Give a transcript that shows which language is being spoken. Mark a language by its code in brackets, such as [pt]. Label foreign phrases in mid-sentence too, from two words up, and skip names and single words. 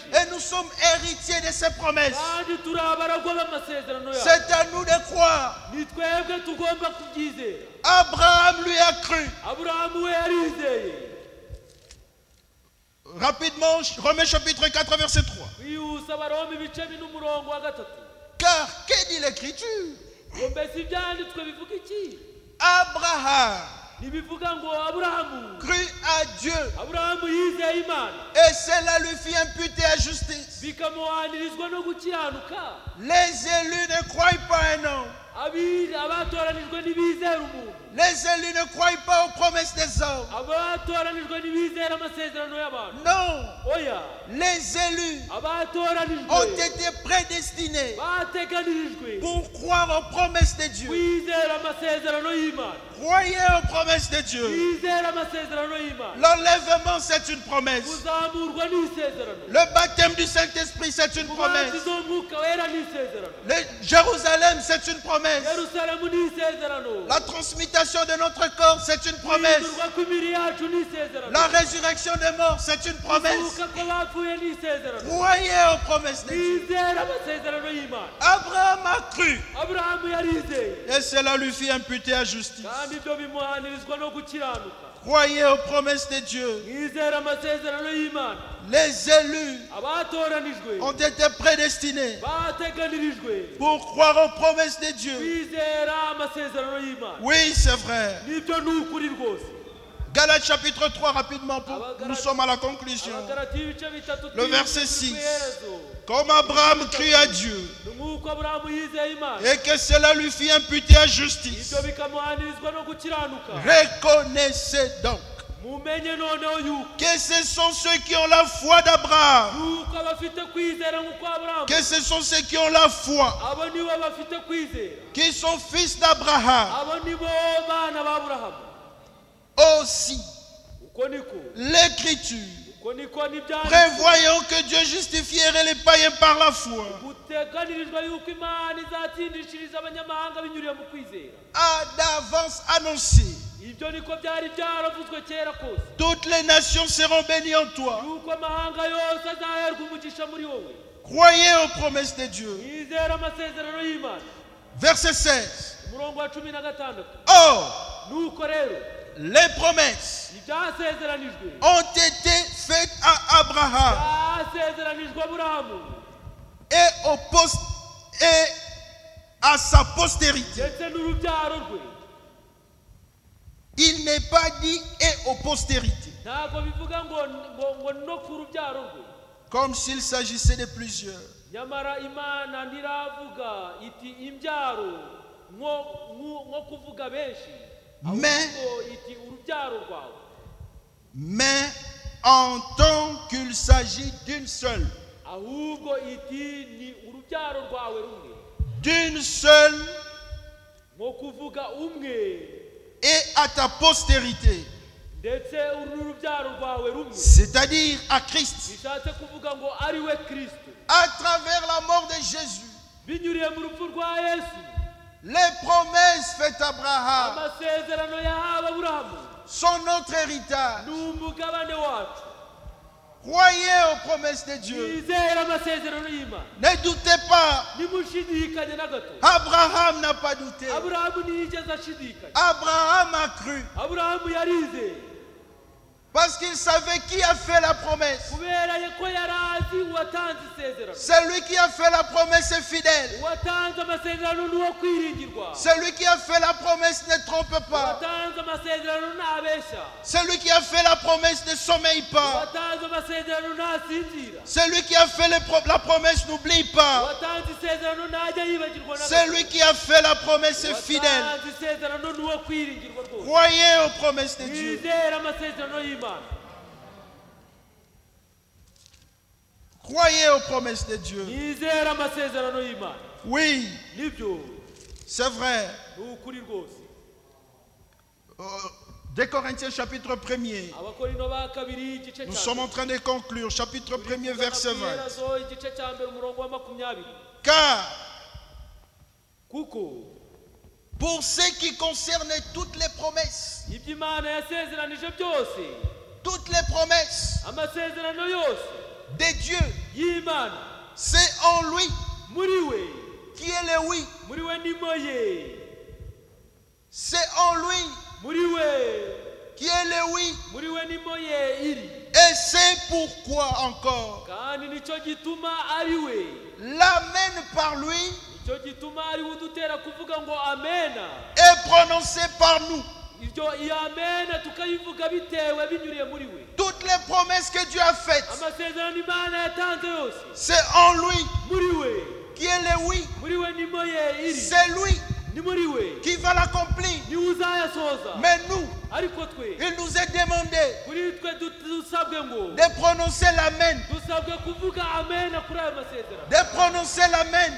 [fr] Et nous sommes héritiers de ces promesses. [rw] kandi turi abaragwa b'amasezerano yayo [fr] C'est à nous de croire. [rw] ni twebwe tugomba kubyizera [fr] Abraham lui a cru. [rw] aburahamu we yarizeye [fr] Rapidement, Romains chapitre 4, verset 3. [rw] wihuse abaroma ibice bine umurongo wa gatatu [fr] Car que dit l'Écriture? [rw] ngo mbese ibyanditswe bivuga iki [fr] Abraham [rw] ntibivuga ngo aburahamu [fr] crut à Dieu [rw] aburahamu yizeye imana [fr] et cela lui fit imputer à justice. [rw] bikamuhanirizwa no gukiranuka [fr] Les élus ne croient pas un homme. [rw] abatoranijwe ntibizera umuntu [fr] Les élus ne croient pas aux promesses des hommes. [rw] abatoranijwe ntibizera amasezerano y'abantu [fr] Non, [rw] oya [fr] les élus [rw] abatoranijwe [fr] ont été prédestinés [rw] bateganirijwe [fr] pour croire aux promesses de Dieu. [rw] kwizera amasezerano y'imana [fr] Croyez aux promesses de Dieu. [rw] kwizera amasezerano y'imana [fr] L'enlèvement, c'est une promesse. [rw] kuzamurwa n'isezerano [fr] Le baptême du Saint-Esprit, c'est une promesse. [rw] umubatizo w'umwuka wera n'isezerano [fr] Jérusalem, c'est une promesse. [rw] yerusalemu n'isezerano [fr] La transmutation de notre corps, c'est une promesse. [rw] guhindurwa kw'imibiri yacu n'isezerano [fr] La résurrection des morts, c'est une promesse. [rw] kuzuka kw'abapfuye n'isezerano [fr] Croyez aux promesses de Dieu. [rw] kwizera amasezerano y'imana [fr] Abraham a cru [rw] aburahamu yarizeye [fr] et cela lui fit imputer à justice. [rw] kandi ibyo bimuhanirizwa no gukiranuka [fr] Croyez aux promesses de Dieu. [rw] mwizera amasezerano y'imana [fr] Les élus [rw] abatoranijwe [fr] ont été prédestinés [rw] bateganirijwe [fr] pour croire aux promesses de Dieu. [rw] kwizera amasezerano y'imana [fr] Oui, c'est vrai. [rw] nibyo ni ukuri rwose [fr] Galates chapitre 3, rapidement, nous sommes à la conclusion. [rw] abagalati ibice bitatu [fr] Le verset 6. [rw] tw'iherezo [fr] Comme Abraham crut à Dieu [rw] ni nk'uko aburahamu yizeye imana [fr] et que cela lui fit imputer à justice. [rw] ibyo bikamuhanirizwa no gukiranuka [fr] Reconnaissez donc [rw] mumenye noneho yuko [fr] que ce sont ceux qui ont la foi d'Abraham, [rw] yuko abafite kwizera nk'uko aburahamu [fr] que ce sont ceux qui ont la foi, [rw] abo nibo bafite kwizera [fr] qui sont fils d'Abraham. [rw] abo nibo bana b'aburahamu [fr] Aussi, [rw] uko niko [fr] l'Écriture, [rw] uko niko n'ibyanditswe [fr] prévoyant que Dieu justifierait les païens par la foi, [rw] guteganirijwe yuko imana izatsindishiriza abanyamahanga binyuriye mu kwizera [fr] a d'avance annoncé. [rw] ibyo niko byari byaravuzwe kera kose [fr] Toutes les nations seront bénies en toi. [rw] yuko amahanga yose azaherwa umugisha muri wowe [fr] Croyez aux promesses de Dieu. [rw] mwizera amasezerano y'imana [fr] Verset 16. [rw] umurongo wa 16 [fr] Or, [rw] nuko rero [fr] les promesses [rw] ibyasezeranijwe [fr] ont été faites à Abraham [rw] byasezeranijwe aburahamu [fr] et à sa postérité. [rw] ndetse n'urubyaro rwe [fr] Il n'est pas dit et aux postérités, [rw] ntabwo bivuga ngo no ku rubyaro rwe [fr] comme s'il s'agissait de plusieurs. [rw] nyamara imana ntiravuga iti imbyaro nko kuvuga benshi ahubwo iti urubyaro rwawe [fr] Mais en tant qu'il s'agit d'une seule, [rw] ahubwo iti ni urubyaro rwawe rumwe [fr] d'une seule [rw] nko kuvuga umwe [fr] et à ta postérité, [rw] ndetse urubyaro rwawe rumwe [fr] c'est-à-dire à Christ. [rw] bishatse kuvuga ngo ari we kristo [fr] À travers la mort de Jésus, [rw] binyuriye mu rupfu rwa yesu [fr] les promesses faites à Abraham [rw] amasezerano yahawe aburahamu [fr] sont notre héritage. [rw] ni umugabane wacu [fr] Croyez aux promesses de Dieu. [rw] mwizere amasezerano y'imana [fr] Ne doutez pas. [rw] nimushidikanye na gato [fr] Abraham n'a pas douté. [rw] aburahamu ntiyigeze ashidikanya [fr] Abraham a cru [rw] aburahamu yarizeye [fr] parce qu'il savait qui a fait la promesse. [rw] kubera ko yari azi uwatanze isezerano [fr] Celui qui a fait la promesse est fidèle. [rw] uwatanze amasezerano ni uwo kwiringirwa [fr] Celui qui a fait la promesse ne trompe pas. [rw] uwatanze amasezerano ntabeshya [fr] Celui qui a fait la promesse ne sommeille pas. [rw] uwatanze amasezerano ntasinzira [fr] Celui qui a fait la promesse n'oublie pas. [rw] uwatanze isezerano ntajya yibagirwa na gato [fr] Celui qui a fait la promesse est fidèle. [rw] uwatanze isezerano ni uwo kwiringirwa rwose [fr] Croyez aux promesses de Dieu. [rw] mwizere amasezerano y'imana [fr] Croyez aux promesses de Dieu. [rw] nizera amasezerano y'Imana. [fr] Oui, [rw] Nibyo [fr] c'est vrai. [rw] ni ukuri rwose. [fr] 2 Corinthiens chapitre 1er. [rw] Abakorino ba kabiri igice [fr] Nous [rw] cya [fr] sommes en train de conclure. Chapitre 1er, verset 20. [rw] igice cya mbere umurongo wa 20. [fr] Car [rw] Kuko [fr] pour ce qui concerne toutes les promesses, [rw] ibyo Imana yasezeranije byose, [fr] toutes les promesses [rw] amasezerano yose [fr] de Dieu, [rw] y'Imana, [fr] c'est en lui [rw] muri we, [fr] qui est le oui. [rw] muri we nimo ye, [fr] C'est en lui [rw] muri we, [fr] qui est le oui. [rw] muri we nimo ye iri. [fr] Et c'est pourquoi encore [rw] Kandi nicyo gituma ari we, [fr] l'amen par lui [rw] nicyo gituma ari we udutera kuvuga ngo amena. [fr] est prononcé par nous. [rw] Iyo amena tukayivuga bitewe binyuriye muri we. [fr] Toutes les promesses que Dieu a faites, [rw] Amasezerano Imana yatanze yose, [fr] c'est en lui [rw] muri we, [fr] qui est le oui. [rw] muri we nimo ye iri. [fr] C'est lui [rw] Ni muri we, [fr] qui va l'accomplir. [rw] ni uzayasoza. [fr] Mais nous, [rw] Ariko twe, [fr] il nous est demandé [rw] kuri twe dusabwe ngo, [fr] de prononcer l'amen, [rw] dusabwe kuvuga amena kuri ayo masezerano. [fr] de prononcer l'amen.